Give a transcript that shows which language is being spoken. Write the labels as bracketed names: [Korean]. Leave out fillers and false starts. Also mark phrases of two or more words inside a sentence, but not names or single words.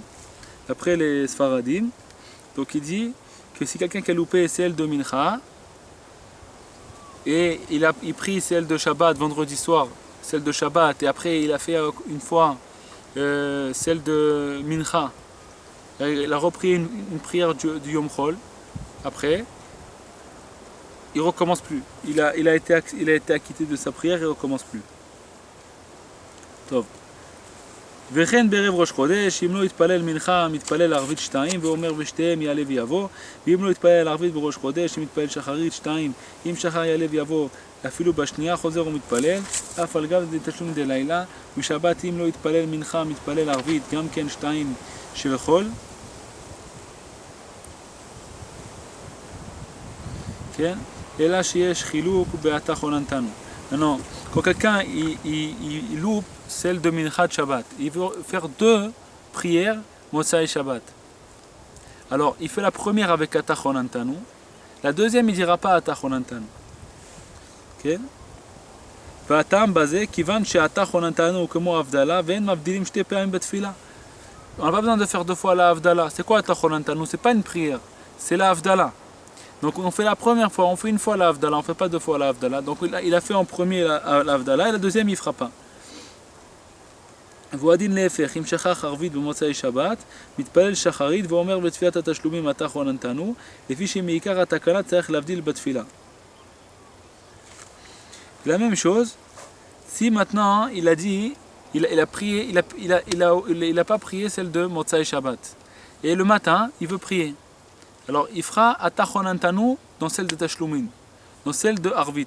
[French] Après les sfaradim, donc il dit que si quelqu'un qui a loupé celle de mincha et il prie celle de Shabbat vendredi soir, celle de Shabbat et après il a fait une fois celle de mincha, il a repris une prière du [Hebrew] יום חול [French] après. Il recommence plus. Il a été acquitté de sa prière et il recommence plus. [Hebrew] טוב. וכן בערב ראש חודש, אם לא יתפלל מנחה, מתפלל ערבית 2, ואומר ושתיהם יעלה ויבוא, ואם לא יתפלל ערבית בראש חודש, מתפלל שחרית 2, אם שחר יעלה ויבוא, אפילו בשנייה חוזר ומתפלל, אף על גב תשלום דלילה, ושבת אם לא יתפלל מנחה, מתפלל ערבית, גם כן 2 של חול. כן? אלא שיש חילוק בעתה חולנתנו. [French] Non, quand quelqu'un il loupe celle de [Hebrew] מנחת שבת, [French] il veut faire 2 prières [Hebrew] מוצאי שבת. [French] Alors il fait la première avec [Hebrew] אתה חוננתנו, [French] la deuxième il ne dira pas [Hebrew] אתה חוננתנו. [French] Okay? [Hebrew] והטעם בזה, כיוון שאתה חוננתנו כמו הבדלה, ואין מבדילים שתי פעמים בתפילה. [French] On n'a pas besoin de faire deux fois la Havdalah. C'est quoi ta khonantanu? C'est pas une prière, c'est la Havdalah. Donc on fait la première fois, on fait une fois la Havdalah, on fait pas deux fois la Havdalah. Donc il a fait en premier la Havdalah et la deuxième il fera pas. [Hebrew] ועדין להפך, אם שכח ערבית במוצאי שבת, מתפלל שחרית ואומר בתפילת התשלומים אתה חוננתנו, לפי שמעיקר התקנה צריך להבדיל בתפילה. [French] La même chose, si maintenant il a dit, il a prié, il a pas prié celle de [Hebrew] מוצאי שבת. [French] Et le matin, il veut prier. Alors il fera Atachonantanu dans celle de Tashlumin, dans celle de Arvit.